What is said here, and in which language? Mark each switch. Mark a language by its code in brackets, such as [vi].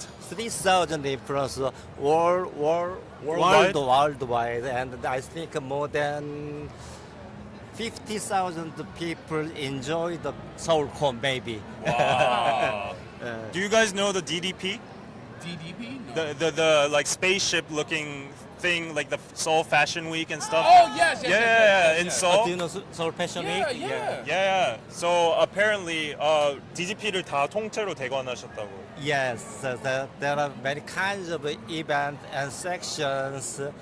[en] 3,000 influencers worldwide, and I think more than 50,000 people enjoy the Soulcon maybe. Wow. Do you guys know the DDP? DDP? No. The like spaceship looking thing, like the Seoul Fashion Week and stuff? Oh, yes, yes, Yeah, in Seoul. Do you know Seoul Fashion Yeah, Week? yeah. Yeah. So apparently [ko] DDP를 다 통째로 대관하셨다고. [en] Yes, there are many kinds of events and sections.